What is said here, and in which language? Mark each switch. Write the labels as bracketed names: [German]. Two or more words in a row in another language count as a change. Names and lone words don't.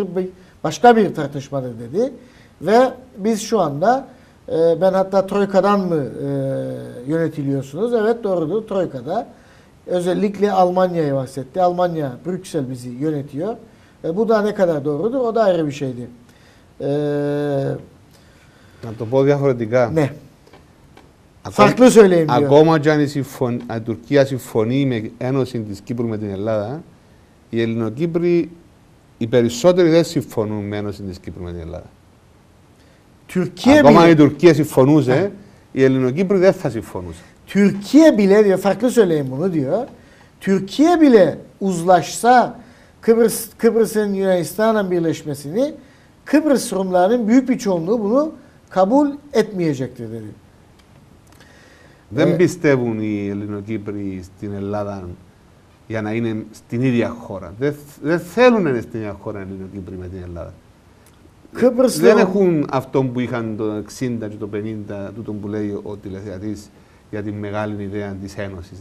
[Turkish] Başka bir tartışmadır dedi. Ve biz şu anda ben hatta Troika'dan mı yönetiliyorsunuz? Evet, doğrudur, Troika'da. Özellikle Almanya'yı bahsetti. Almanya, Brüksel bizi yönetiyor. Bu da ne kadar doğrudur? O da ayrı bir şeydir. [Greek] Να το πω διαφορετικά. Ναι. [Turkish] Farklı söyleyeyim diyor. [Greek] Ακόμα και αν η Τουρκία συμφωνεί με ένωση της Κύπρου με την Ελλάδα, οι Ελληνοκύπροι, οι περισσότεροι δεν συμφωνούν με ένωση της Κύπρου με την Ελλάδα. Ακόμα αν η Τουρκία συμφωνούσε, οι Ελληνοκύπροι δεν θα συμφωνούσαν. [Turkish] Türkiye bile diyor, farklı söyleyeyim bunu diyor. Türkiye bile uzlaşsa Kıbrıs'ın Yunanistan'la birleşmesini, Kıbrıs Rumlarının büyük bir çoğunluğu bunu kabul etmeyecektir dedi. [Greek] Δεν πιστεύουν οι Ελληνοκύπροι στην Ελλάδα για να είναι στην ίδια χώρα. Δεν θέλουν να είναι στην ίδια χώρα οι Ελληνοκύπροι με την Ελλάδα. Δεν έχουν αυτό που είχαν το 60 και το 50, τούτο που λέει ο τηλεθεατής για τη μεγάλη ιδέα της Ένωσης.